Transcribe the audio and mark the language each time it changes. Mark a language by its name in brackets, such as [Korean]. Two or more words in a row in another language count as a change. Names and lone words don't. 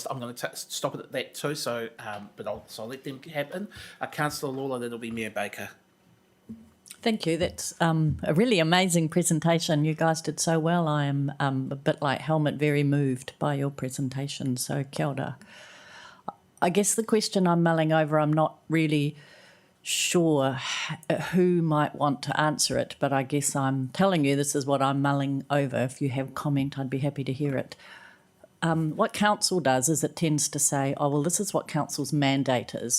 [English] I'm going to stop it at that too, so I'll let them happen. Councillor Lawler, then it'll be Mayor Baker. Thank you. That's a really amazing presentation. You guys did so well. I am a bit like Helmut, very moved by your presentation. [Māori] So kia ora. [English] I guess the question I'm mulling over, I'm not really sure who might want to answer it, but I guess I'm telling you this is what I'm mulling over. If you have comment, I'd be happy to hear it. What council does is it tends to say, oh, well, this is what council's mandate is.